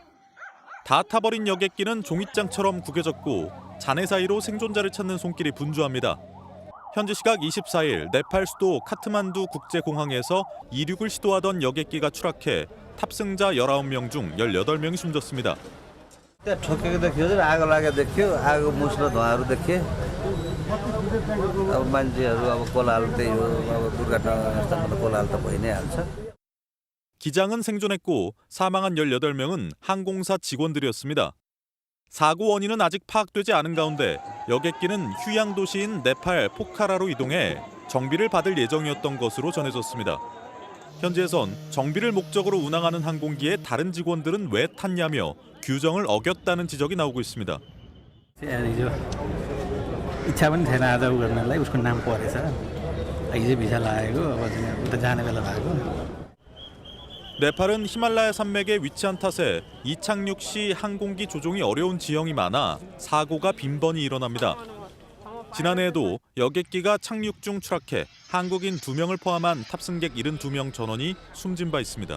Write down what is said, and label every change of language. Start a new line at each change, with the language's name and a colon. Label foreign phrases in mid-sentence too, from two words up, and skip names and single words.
Korean: 다 타버린 여객기는 종잇장처럼 구겨졌고 잔해 사이로 생존자를 찾는 손길이 분주합니다. 현지 시각 24일 네팔 수도 카트만두 국제공항에서 이륙을 시도하던 여객기가 추락해 탑승자 19명 중 18명이 숨졌습니다.
Nepali: ठोकेको देखियो आगो लागेको देखियो आगो मुस्लो धुवाँहरू देखे अब मान्छेहरू अब कोलाहल त्यही हो अब दुर्घटनास्थलमा कोलाहल त भइ नै हाल्छ.
Korean: 기장은 생존했고 사망한 18명은 항공사 직원들이었습니다. 사고 원인은 아직 파악되지 않은 가운데 여객기는 휴양 도시인 네팔 포카라로 이동해 정비를 받을 예정이었던 것으로 전해졌습니다. 현지에선 정비를 목적으로 운항하는 항공기에 다른 직원들은 왜 탔냐며 규정을 어겼다는 지적이 나오고 있습니다.
Nepali: इच्छा पनि थिएन आज उ गर्नलाई उसको नाम परेछ हिजो भिसा लागेको अब उता जाने बेला भएको.
Korean: 네팔은 히말라야 산맥에 위치한 탓에 이착륙 시 항공기 조종이 어려운 지형이 많아 사고가 빈번히 일어납니다. 지난해에도 여객기가 착륙 중 추락해 한국인 2명을 포함한 탑승객 72명 전원이 숨진 바 있습니다.